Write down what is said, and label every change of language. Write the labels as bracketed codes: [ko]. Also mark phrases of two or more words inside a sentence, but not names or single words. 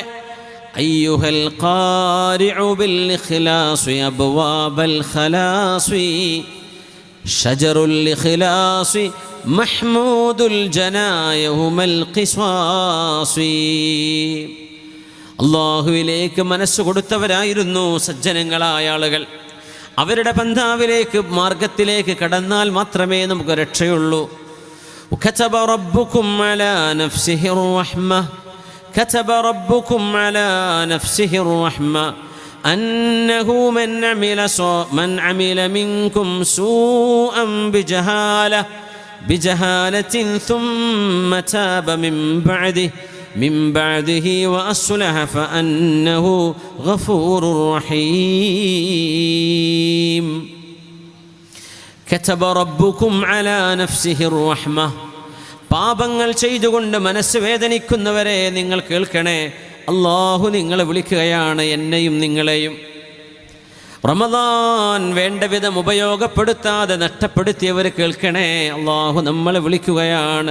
[ar] أيها القارع بالإخلاص أبواب الخلاص شجر الإخلاص محمود الجنى يهم القصاص. [ml] അല്ലാഹുവിലേക്ക് മനസ്സ് കൊടുത്തവരായിരുന്നു സജ്ജനങ്ങളായ ആളുകൾ. അവരുടെ പന്ഥാവിലേക്ക്, മാർഗത്തിലേക്ക് കടന്നാൽ മാത്രമേ നമുക്ക് രക്ഷയുള്ളൂ. [ar] كتب ربكم على نفسه الرحمة كتب ربكم على نفسه الرحمة أنه من عمل منكم سوءا بجهالة ثم تاب من بعده وأصلح فأنه غفور رحيم. كتب ربكم على نفسه الرحمة. [ml] പാപങ്ങൾ ചെയ്തുകൊണ്ട് മനസ്സ് വേദനിക്കുന്നവരെ നിങ്ങൾ കേൾക്കണേ, അല്ലാഹു നിങ്ങളെ വിളിക്കുകയാണ്, എന്നെയും നിങ്ങളെയും. റമദാൻ വേണ്ട വിധം ഉപയോഗപ്പെടുത്താതെ നഷ്ടപ്പെടുത്തിയവർ കേൾക്കണേ, അല്ലാഹു നമ്മളെ വിളിക്കുകയാണ്.